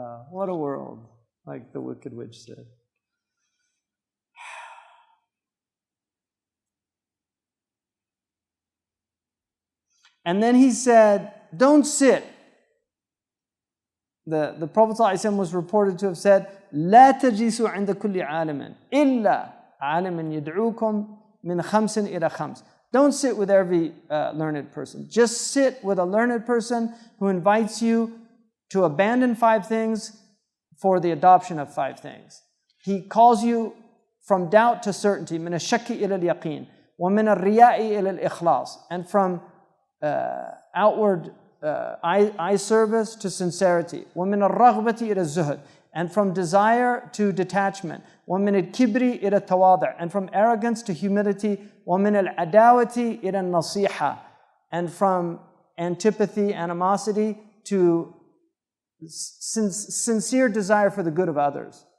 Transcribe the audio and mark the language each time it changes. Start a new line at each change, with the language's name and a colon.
English: What a world, like the Wicked Witch said. And then he said, don't sit. The Prophet ﷺ was reported to have said,
Arabic: لا تجلسوا عند كل عالم إلا عالم يدعوكم من خمس إلى خمس.
English: Don't sit with every learned person. Just sit with a learned person who invites you to abandon 5 things for the adoption of 5 things. He calls you from doubt to certainty,
Arabic: من الشك إلى اليقين, ومن الرياء إلى الإخلاص,
English: and from outward eye service to sincerity,
Arabic: ومن الرغبة إلى الزهد,
English: and from desire to detachment,
Arabic: ومن الكبر إلى التواضع,
English: and from arrogance to humility,
Arabic: ومن العداوة إلى النصيحة,
English: and from antipathy, animosity to sincere desire for the good of others.